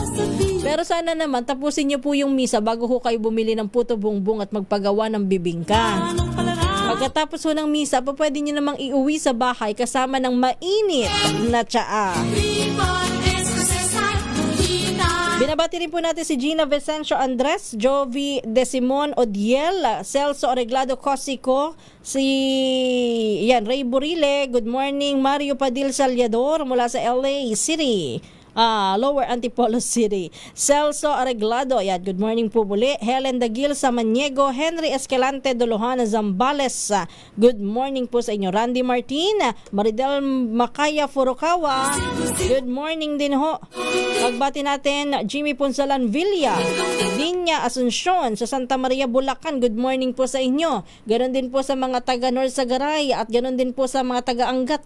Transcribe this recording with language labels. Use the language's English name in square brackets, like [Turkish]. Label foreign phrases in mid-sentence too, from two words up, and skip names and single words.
[Filipino] Pero sana naman, tapusin nyo po yung misa bago ho kayo bumili ng puto bongbong at magpagawa ng bibingka. Pagkatapos ho ng misa, pwede nyo namang iuwi sa bahay kasama ng mainit na tsaa. Binabati rin po natin si Gina Vicencio Andres, Jovi Desimon Odiel, Celso Oreglado Cosico, Ray Burile, [English] good morning, [Filipino] Mario Padil Salyador mula sa LA City. Lower Antipolo City. Celso Areglado, yan, [English] good morning [Filipino] po muli. Helen Dagil Samaniego, Henry Escalante Dolohan Zambales, [English] good morning [Filipino] po sa inyo. Randy Martin, Maridel Makaya Furukawa, [English] good morning [Filipino] din ho. Pagbati natin, Jimmy Punsalan Villa, Linya Asuncion sa Santa Maria, Bulacan, [English] good morning [Filipino] po sa inyo. Ganon din po sa mga taga North Sagaray at ganon din po sa mga taga Angat.